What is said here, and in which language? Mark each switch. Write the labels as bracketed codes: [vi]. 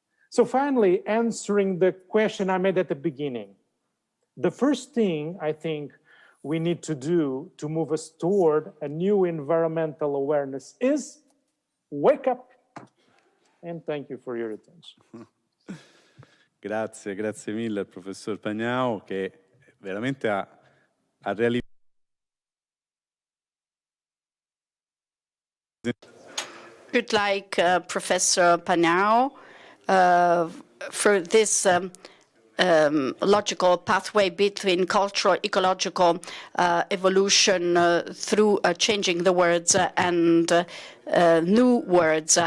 [en] So finally, answering the question I made at the beginning, the first thing I think we need to do to move us toward a new environmental awareness is wake up. And thank you for your attention. [it] Grazie mille al professor Pagnao che veramente ha realizzato. [en] Would like Professor Pagnao for this logical pathway between cultural, ecological evolution through changing the words and new words.